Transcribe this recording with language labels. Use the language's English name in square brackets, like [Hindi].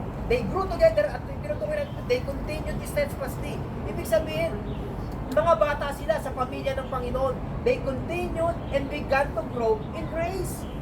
[English] They grew together at they continued steadfastly. [Filipino] Ibig sabihin, mga bata sila sa pamilya ng Panginoon. [English] They continued and began to grow in grace.